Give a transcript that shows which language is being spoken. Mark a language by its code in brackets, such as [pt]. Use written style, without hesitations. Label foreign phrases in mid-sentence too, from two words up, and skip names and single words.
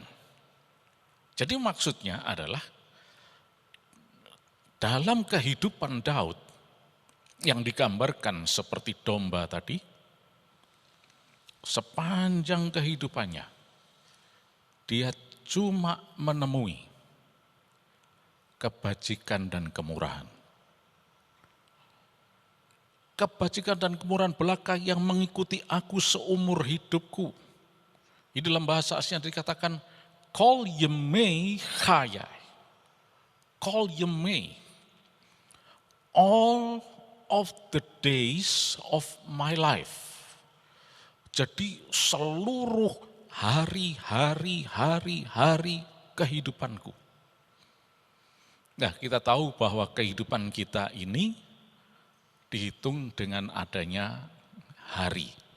[id] Jadi maksudnya adalah dalam kehidupan Daud yang digambarkan seperti domba tadi, sepanjang kehidupannya dia cuma menemui kebajikan dan kemurahan. Kebajikan dan kemurahan belaka yang mengikuti aku seumur hidupku. Di dalam bahasa Asia dikatakan, [he] כל ימי חיי. כל ימי. [en] All of the days of my life. [id] Jadi seluruh hari-hari kehidupanku. Nah, kita tahu bahwa kehidupan kita ini dihitung dengan adanya hari.